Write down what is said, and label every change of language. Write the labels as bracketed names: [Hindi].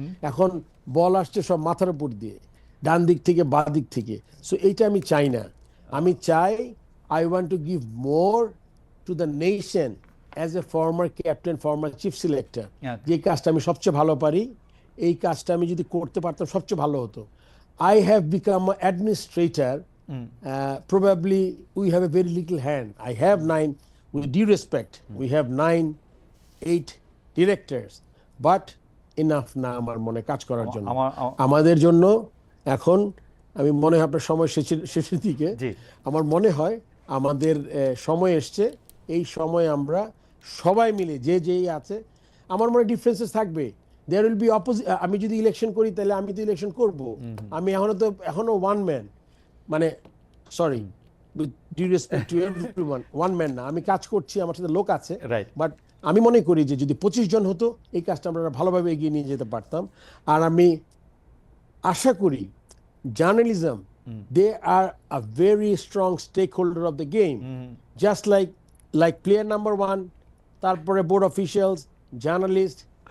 [Bangla] এখন বল আসছে সব মাথার উপর দিয়ে, ডান দিক থেকে বা দিক থেকে। সো এইটা আমি চাই না। আমি চাই, [English] I want to give more to the nation as a former captain, former chief selector. [Bangla] যে কাজটা আমি সবচেয়ে ভালো পারি, এই কাজটা আমি যদি করতে পারতাম সবচেয়ে ভালো হতো। [English] I have become administrator, probably we have a very little hand. I have 9, with due respect, we have 9, 8 directors, but enough [Bangla] না আমার মনে কাজ করার জন্য। আমাদের জন্য এখন, আমি মনে হয় আপনার সময় শেষের দিকে, আমার মনে হয় আমাদের সময় এসছে। এই সময় আমরা সবাই মিলে যেই আছে, আমার মনে ডিফারেন্সেস থাকবে, [English] There will be opposite. [Bangla] আমি যদি ইলেকশন করি তাহলে আমি তো ইলেকশন করব, আমি এখনো ওয়ান ম্যান, মানে sorry, [English] with due respect to everyone, [Bangla] one man না, আমি কাজ করছি, আমার সাথে লোক আছে। বাট আমি মনে করি যে যদি 25 জন হতো, এই কাজটা আমরা ভালোভাবে এগিয়ে নিয়ে যেতে পারতাম। আর আমি আশা করি [English] journalism, they are a very strong stakeholder of the game. Just like player number one, তারপরে board officials, journalists.